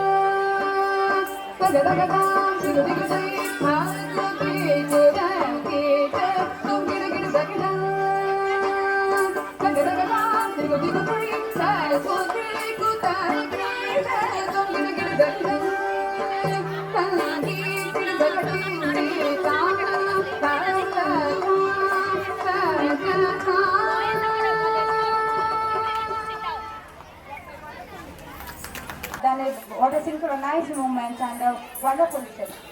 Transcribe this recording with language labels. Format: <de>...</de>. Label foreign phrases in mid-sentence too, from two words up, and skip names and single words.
<en>ಜಗದಗದಾಂ ದಿಗದಿಗದೈ ಸಾಕು ದೇಕು ತರ್ಕಿ ತುಂ ದಿಗದಿಗದಗದಾ ಜಗದಗದಾಂ ದಿಗದಿಗದೈ ಸಾಕು ದೇಕು ತರ್ಕಿ ತುಂ ದಿಗದಿಗದಗದಾ What a synchronized movement and a wonderful step.</en>